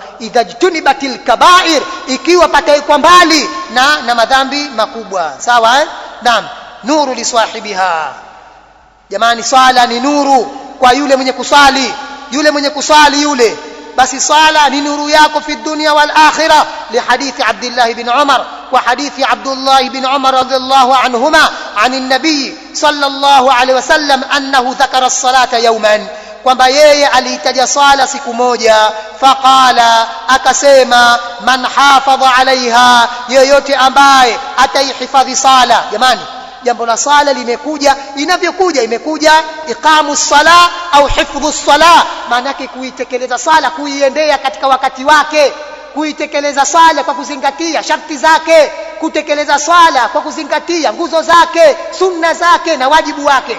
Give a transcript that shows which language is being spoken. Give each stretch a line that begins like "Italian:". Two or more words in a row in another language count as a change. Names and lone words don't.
Arabic: إذا اجتنبت الكبائر,
Swahili: ikiwa pataikwa mbali na madhambi makubwa. Sawa? Naam.
Arabic: نور لصاحبها,
Swahili: jamani, swala ni nuru kwa yule mwenye kusali. Yule mwenye kusali yule, basi sala ni nuru yako
Arabic: في الدنيا والآخرة. لحديث عبد الله بن عمر وحديث عبد الله بن عمر رضي الله عنهما عن النبي صلى الله عليه وسلم أنه ذكر الصلاة يوما,
Swahili: kwamba yeye aliitaja sala siku moja. Faqala, akasema,
Arabic: من حافظ عليها,
Swahili: yoyote ambaye ataihifadhi sala. Jamani, jambo la sala limekuja inavyokuja, imekuja iqamu sala au hifdhu sala, maana yake kuitekeleza sala, kuiendea katika wakati wake, kuitekeleza sala kwa kuzingatia sharti zake, kutekeleza sala kwa kuzingatia nguzo zake, sunna zake na wajibu wake.